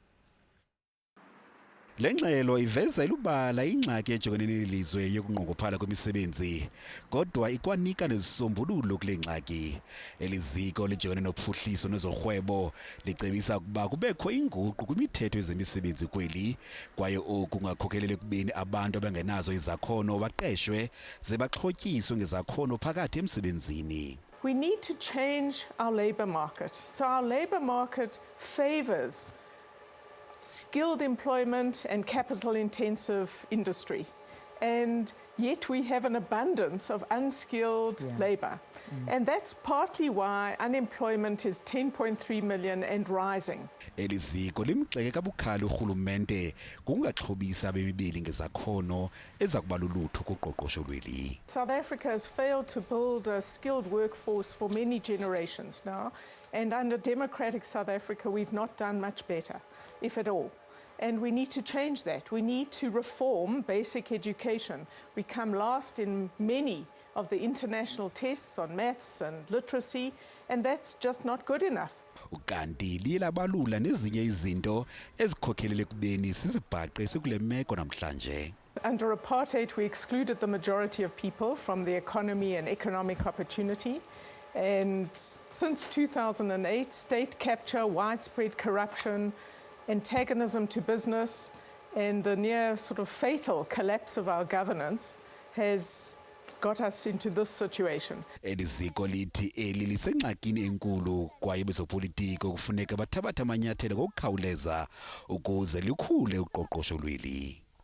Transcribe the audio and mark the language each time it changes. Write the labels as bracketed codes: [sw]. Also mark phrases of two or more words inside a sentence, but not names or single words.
[xh] Le ngxelo iveza elubala ingxaki ejongene nelizwe yokungqongophala kwemisebenzi, kodwa ikwanika nezisombululo kule ngxaki. Eliziko lijongene nophuhliso nezorhwebo licebisa ukuba kubekho inguqu kwimithetho yezemisebenzi kweli, kwaye oku kungakhokelela ekubeni abantu abangenazo izakhono baqeshwe ze baxhotyiswe ngezakhono phakathi emsebenzini. [en] We need to change our labour market. So our labour market favours skilled employment and capital-intensive industry. And yet we have an abundance of unskilled labour. And that's partly why unemployment is 10.3 million and rising. [xh] Eliziko limgxeke kabukhali urhulumente kungaxhobisa abemibili ngezakhono eza kuba lulutho kuqoqosho lweli. [en] South Africa has failed to build a skilled workforce for many generations now. And under democratic South Africa, we've not done much better, if at all. And we need to change that. We need to reform basic education. We come last in many of the international tests on maths and literacy, and that's just not good enough. [xh] Ukanti liye labalula nezinye izinto ezikhokhelele ekubeni sizibhaqe sikule meko namhlanje. [en] Under apartheid, we excluded the majority of people from the economy and economic opportunity. And since 2008, state capture, widespread corruption, antagonism to business, and the near sort of fatal collapse of our governance has got us into this situation. [xh] Iziko lithi eli lisengxakini enkulu kwaye bezopolitiko kufuneka bathabathe amanyathelo ngokukhawuleza ukuze likhule uqoqosho lweli.